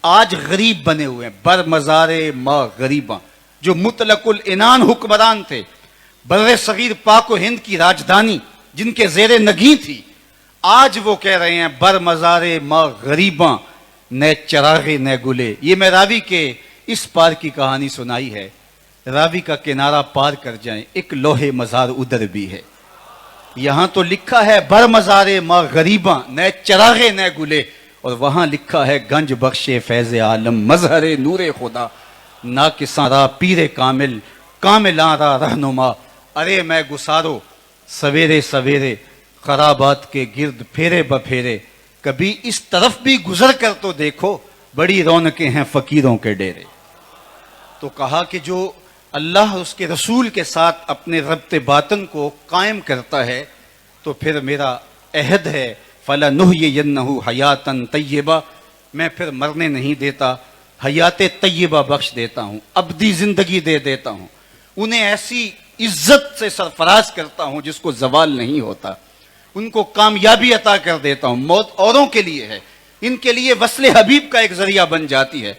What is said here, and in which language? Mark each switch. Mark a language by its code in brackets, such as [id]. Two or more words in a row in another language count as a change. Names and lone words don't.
[ur] آج غریب بنے ہوئے ہیں، [fa] بر مزار ماں غریباں، [ur] جو مطلق العنان حکمران تھے، بر صغیر پاک و ہند کی راجدھانی جن کے زیر نگیں تھی، آج وہ کہہ رہے ہیں [fa] بر مزار ماں غریباں، نہ چراغے نہ گلے۔ [ur] یہ میں راوی کے اس پار کی کہانی سنائی ہے، راوی کا کنارہ پار کر جائیں، ایک لوح مزار ادھر بھی ہے۔ یہاں تو لکھا ہے [fa] بر مزار ماں غریباں، نہ چراغے نہ گلے، [ur] اور وہاں لکھا ہے [fa] گنج بخش فیض عالم، مظہر نور خدا، ناقصاں را پیر کامل، کاملاں را رہنما۔ [ur] ارے میں گسارو سویرے سویرے خرابات کے گرد پھیرے بپھیرے، کبھی اس طرف بھی گزر کر تو دیکھو، بڑی رونقیں ہیں فقیروں کے ڈیرے۔ تو کہا کہ جو اللہ اس کے رسول کے ساتھ اپنے ربط باطن کو قائم کرتا ہے تو پھر میرا عہد ہے [ar] فَلَنُحْيِيَنَّهُ حَيَاتًا طَيِّبَةً، [ur] میں پھر مرنے نہیں دیتا، حیات طیبہ بخش دیتا ہوں، ابدی زندگی دے دیتا ہوں، انہیں ایسی عزت سے سرفراز کرتا ہوں جس کو زوال نہیں ہوتا، ان کو کامیابی عطا کر دیتا ہوں۔ موت اوروں کے لیے ہے، ان کے لیے وصل حبیب کا ایک ذریعہ بن جاتی ہے۔